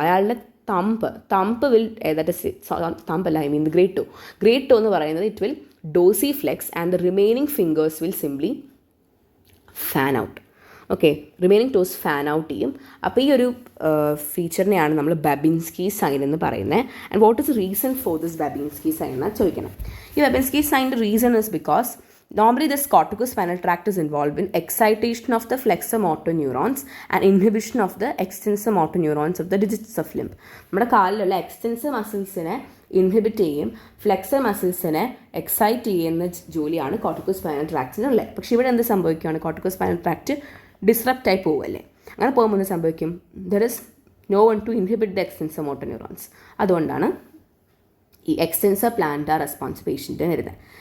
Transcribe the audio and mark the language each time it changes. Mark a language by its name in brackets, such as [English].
[English] അയാളുടെ thumb will തമ്പല്ല, I mean the great toe [Malayalam] എന്ന് പറയുന്നത് [English] It will dorsiflex and the remaining fingers will simply fan out. [Malayalam] Okay, remaining toss fan out ചെയ്യും. അപ്പോൾ ഈ ഒരു ഫീച്ചറിനെയാണ് നമ്മൾ ബാബിൻസ്കി സൈൻ എന്ന് പറയുന്നത്. [English] and what is reason for this Babinski sign [Malayalam] എന്നാണ് ചോദിക്കണം. [English] ഈ ബാബിൻസ്കി സൈൻ്റെ reason is because Normally, this corticospinal tract is involved in excitation of the flexor motor neurons and inhibition of the extensor motor neurons of the digits of limb. [Malayalam] നമ്മുടെ കാലിലുള്ള extensor മസിൽസിനെ inhibit ചെയ്യും, flexor മസിൽസിനെ excite ചെയ്യുന്ന ജോലിയാണ് കോർട്ടിക്കോസ്പൈനൽ ട്രാക്റ്റിനുള്ളത്. പക്ഷേ ഇവിടെ എന്ത് സംഭവിക്കുകയാണ്? കോർട്ടിക്കോസ്പൈനൽ tract ഡിസ്റപ്റ്റായി പോവുമല്ലേ. അങ്ങനെ പോകുമ്പോൾ എന്ത് സംഭവിക്കും? [English] There is no one to inhibit the extensor motor neurons. [Malayalam] അതുകൊണ്ടാണ് ഈ എക്സ്റ്റൻസർ പ്ലാന്റാർ റെസ്പോൺസ് പേഷ്യൻറ്റിന് വരുന്നത്.